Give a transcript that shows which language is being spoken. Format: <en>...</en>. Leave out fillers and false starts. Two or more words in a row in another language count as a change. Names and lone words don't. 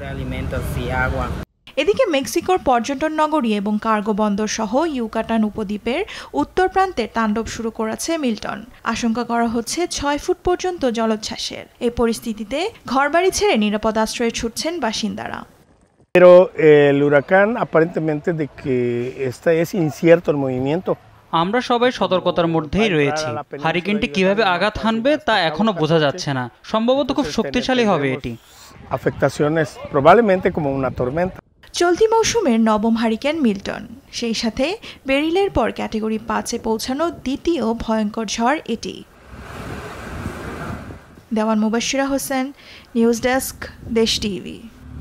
<bn>এদিকে মেক্সিকোর পর্যটন নগরী এবং কার্গো বন্দর সহ ইউকাটান উপদ্বীপের উত্তর প্রান্তে তাণ্ডব শুরু করেছে মিল্টন। আশঙ্কা করা হচ্ছে 6 ফুট পর্যন্ত জলোচ্ছ্বাসের। এই পরিস্থিতিতে ঘরবাড়ি ছেড়ে নিরাপদ আশ্রয়ে ছুটছেন বাসিন্দারা।</bn> <es>Pero el huracán aparentemente de que es incierto el movimiento.</es> <bn>আমরা সবাই সতর্কতার মধ্যেই রয়েছি। হারিকেনটি কিভাবে আঘাত হানবে তা এখনো বোঝা যাচ্ছে না। সম্ভবত খুব শক্তিশালী হবে এটি।</bn> <es>Afectaciones probablemente como una tormenta.</es> <bn>চলতি মৌসুমের নবম হারিকেন মিল্টন। সেই সাথে বেরিলের পর ক্যাটেগরি 5-এ পৌঁছানো দ্বিতীয় ভয়ঙ্কর ঝড় এটি। দেওয়ান মুবাশশিরা হোসেন, নিউজ ডেস্ক, দেশ টিভি।</bn>